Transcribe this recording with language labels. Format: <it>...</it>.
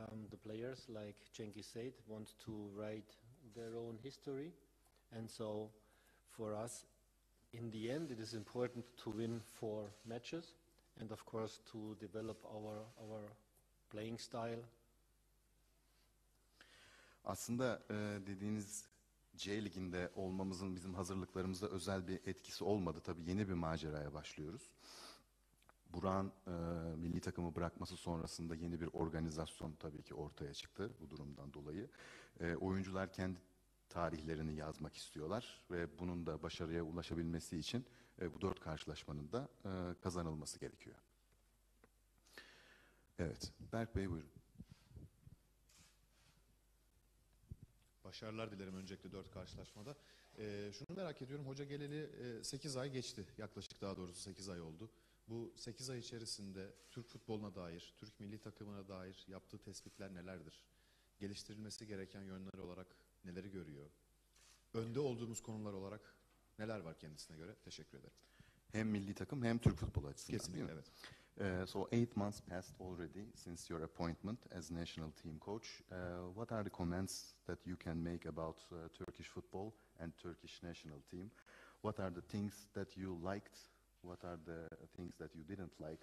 <en>the players, like Cengiz said, want to write their own history. And so for us, in the end, it is important to win 4 matches and of course to develop our playing style.</en> <tr>Aslında dediğiniz C Ligi'nde olmamızın bizim hazırlıklarımızda özel bir etkisi olmadı. Tabii yeni bir maceraya başlıyoruz. Burak'ın milli takımı bırakması sonrasında yeni bir organizasyon tabii ki ortaya çıktı bu durumdan dolayı. Oyuncular kendi tarihlerini yazmak istiyorlar ve bunun da başarıya ulaşabilmesi için bu 4 karşılaşmanın da kazanılması gerekiyor. Evet, Berk Bey buyurun. Başarılar dilerim öncelikle 4 karşılaşmada. Şunu merak ediyorum, hoca geleli 8 ay geçti, yaklaşık daha doğrusu 8 ay oldu. Bu 8 ay içerisinde Türk futboluna dair, Türk milli takımına dair yaptığı tespitler nelerdir? Geliştirilmesi gereken yönler olarak neleri görüyor? Önde olduğumuz konular olarak neler var kendisine göre? Teşekkür ederim. Hem milli takım hem Türk futbolu açısından. Kesinlikle evet.</tr> <en>So 8 months passed already since your appointment as national team coach. What are the comments that you can make about Turkish football and Turkish national team? What are the things that you liked? What are the things that you didn't like?</en>